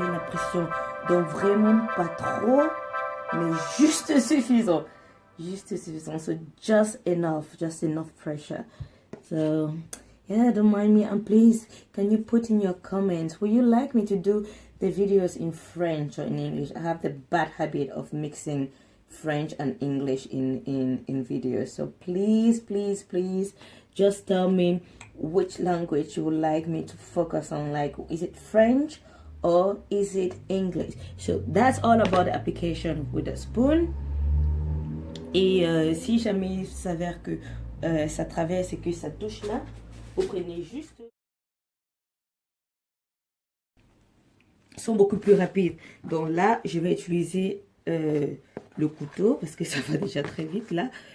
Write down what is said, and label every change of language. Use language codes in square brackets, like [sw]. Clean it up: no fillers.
[fr] pression. Donc vraiment pas trop, mais juste suffisant. Just suffisant. [en] So just enough pressure. So yeah, don't mind me, and please can you put in your comments, would you like me to do the videos in French or in English? I have the bad habit of mixing French and English in videos, so please just tell me which language you would like me to focus on. Like, is it French or is it English? So that's all about the application with the spoon. [fr] Et si jamais il s'avère que ça traverse et que ça touche là, vous prenez juste... Ils sont beaucoup plus rapides. Donc là, je vais utiliser le couteau parce que ça va déjà très vite là.